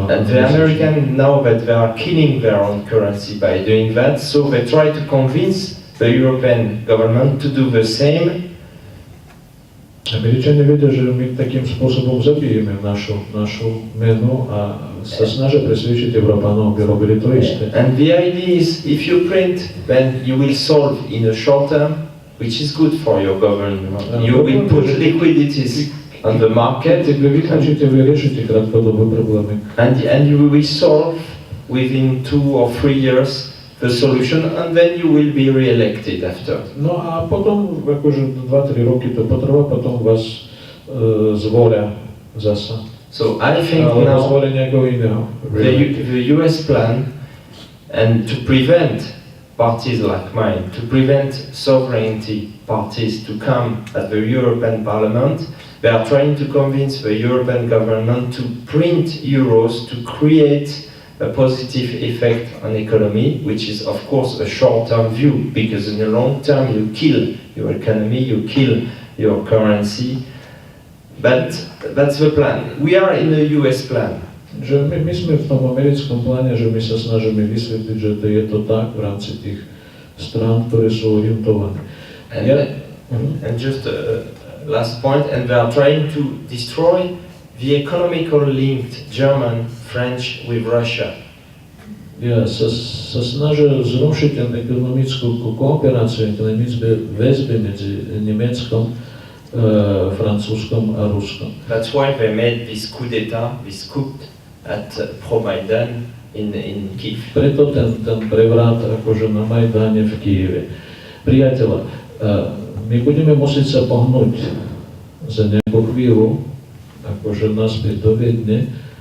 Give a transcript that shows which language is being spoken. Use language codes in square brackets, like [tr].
[en] And the Americans know that they are killing their own currency by doing that, so they try to convince the European government to do the same. [sk] Američania vedia, že my takým spôsobom zabijeme našu menu a sa snažia presvedčiť Európanov, aby robili to isté. [en] And the idea is, if you print, then you will solve in a short term, which is good for your government. You will put liquidities on the market, [sk] Vy vyriešite krátkodobé problémy. [en] and you will solve within 2 or 3 years the solution, and then you will be re-elected after. [sk] No a potom, akože 2-3 roky to potrvá, potom vás zvolia zasa. [en] So I think [sk] Alebo [en] now [sk] zvolia nejakého iného. [en] the US plan, and to prevent parties like mine, to prevent sovereignty parties to come at the European Parliament, they are trying to convince the European government to print euros to create a positive effect on economy, which is of course a short-term view, because in the long term you kill your economy, you kill your currency. But that's the plan. We are in a US plan. [sk] Že my sme v tom americkom pláne, že my sa snažíme vysvetliť, že to je to tak v rámci tých strán, ktoré sú orientované. [en] And just last point, and they are trying to destroy the economical linked German, French with Russia. [sk] Sa snažia zrušiť ten ekonomickú kooperáciu, ekonomické väzby medzi Nemeckom, Francúzskom a Ruskom. [en] That's why they made this coup d'etat, this coup at pro-Maidan in Kiev. [sk] Preto ten prevrat akože na Majdane v Kyjeve. Priateľa, my budeme musieť sa pohnúť za nejakú chvíľu, akože naspäť do Viedne.